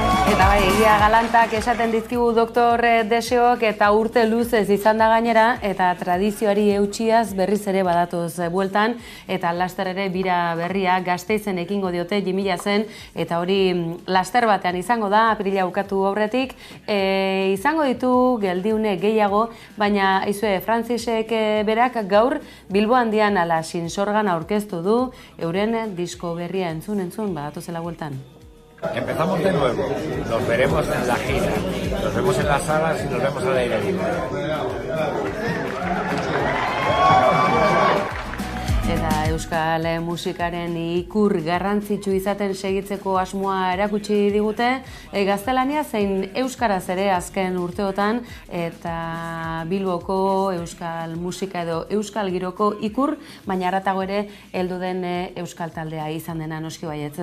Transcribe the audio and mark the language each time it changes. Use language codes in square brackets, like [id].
[eu] Eta bai, egia galantak esaten dizkigu Doktor Deseok eta urte luzez izan da gainera, eta tradizioari eutxiaz berriz ere badatoz bueltan, eta laster ere bira berria Gasteizen ekingo diote 2000 eta hori laster batean izango da, apirila bukatu aurretik, izango ditu geldiune gehiago, baina aizue Francisek berak gaur Bilbo Handian ala Sinsorgan aurkeztu du, euren disko berria entzun, badatozela bueltan. [es] Empezamos de nuevo, nos veremos en la gira, nos vemos en las salas y nos vemos al aire libre. [eu] Eta euskal musikaren ikur garrantzitsu izaten segitzeko asmoa erakutsi digute, gaztelania zein euskaraz ere azken urteotan, eta Bilboko euskal musika edo euskal giroko ikur, baina haratago ere heldu den euskal taldea izan dena noski baietz.